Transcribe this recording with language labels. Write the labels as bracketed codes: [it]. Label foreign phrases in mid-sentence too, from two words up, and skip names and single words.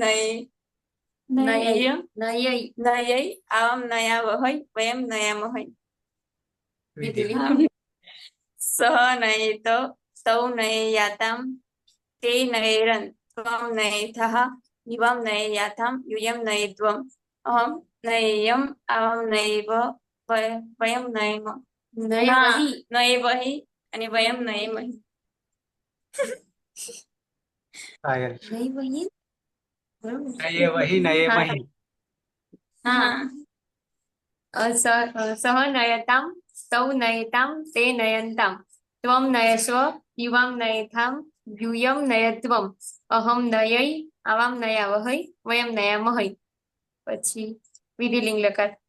[sa] नयै आवाम् नयावहै वयम् नयामहै सह नयेत तौ नयेयाताम् ते नयेरन् त्वम् नयेथाः युवाम् नयेयाथाम् यूयम् नयेत्वम् अहम् नयेयम् आवाम् नयेव वयम् नयेमहि અને वयम् नयेमहि पायल નયેમહિ नये वही नये मही सह नयताम् तौ नयताम् ते नयन्ताम् त्वम् नयस्व युवाम् नयेथाम् यूयम् नयत्वम् अहम् नयै आवाम् नयावहै वयम् नयामहै [gu] પછી વિધિલિંગ લકાર